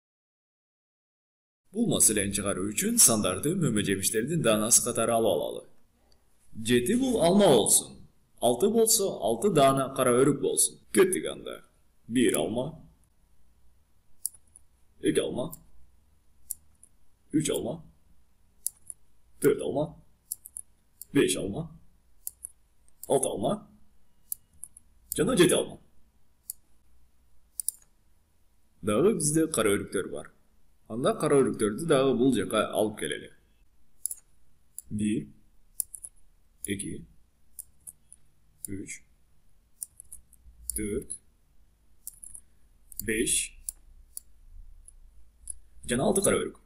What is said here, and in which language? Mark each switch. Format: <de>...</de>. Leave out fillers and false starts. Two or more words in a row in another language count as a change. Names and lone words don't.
<ky>Бул маселени чыгаруу үчүн сандарды мөмө жемиштердин даанасы катары алып алалы. 7 бул алма болсун. 6 болсо 6 даана кара өрүк болсун. Кеттик анда. 1 алма. 2 алма. 3 alma, 4 alma, 5 alma, 6 alma, жана 7 alma. Дагы бизде кара өрүктөр бар. Анда кара өрүктөрдү дагы бул жака алып келели. 1, 2, 3, 4, 5, жана 6 кара өрүк.</ky>